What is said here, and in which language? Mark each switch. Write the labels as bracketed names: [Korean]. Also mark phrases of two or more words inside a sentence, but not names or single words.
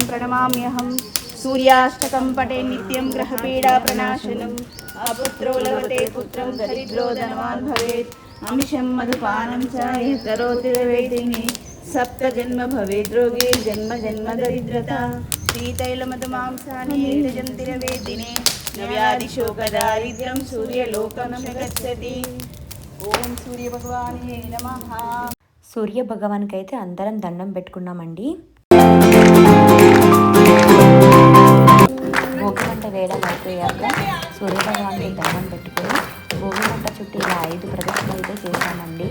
[Sanskrit] प्रणमाम्यहं सूर्याष्टकं पठे नित्यं ग्रहपीडाप्रणाशनम् अपुत्रो लभते पुत्रं दरिद्रो धनवान् भवेत् अमिषं मधुपानं च करोति वेदिनी सप्तजन्म भवेद् रोगे जन्म जन्म दरिद्रता श्रीतैलमधुमांसानि यजन्तिरवेदिने न व्याधिशोकदारिद्र्यं सूर्यलोकं च गच्छति ఓం సూర్య భగవానే నమః. [Telugu] సూర్య భగవాన్కి అయితే అందరం దండం పెట్టుకున్నామండి. భోగి మంట వేయడం అయిపోయాక సూర్య భగవాన్కి దండం పెట్టుకొని భోగి మంట చుట్టూ ఇలా 5 ప్రదక్షిణలు అయితే చేశామండి.